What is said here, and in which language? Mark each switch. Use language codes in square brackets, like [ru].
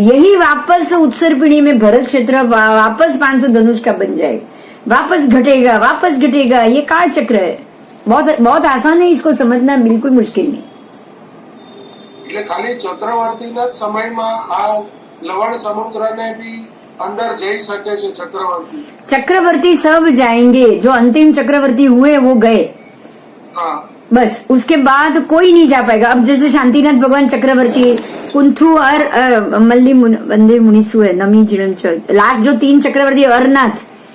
[hi] यही वापस उत्तर पीढ़ी में भरत क्षेत्र वापस 500 धनुष का बन जाएगा, वापस घटेगा। ये काल चक्र है, बहुत बहुत आसान है, इसको समझना बिल्कुल मुश्किल नहीं। [gu] એટલે ખાલી ચક્રવર્તીના જ સમયમાં આ લવણ સમુદ્રને બી અંદર જઈ શકે છે ચક્રવર્તી? [hi] चक्रवर्ती सब जाएंगे, जो अंतिम चक्रवर्ती हुए वो गए, હા बस उसके बाद कोई नहीं जा पाएगा। अब जैसे शांतिनाथ भगवान चक्रवर्ती, कुंथु और मल्ली वंदे मुनिसु है, नमी जिणंचल, लास्ट जो 3 चक्रवर्ती, अरनाथ,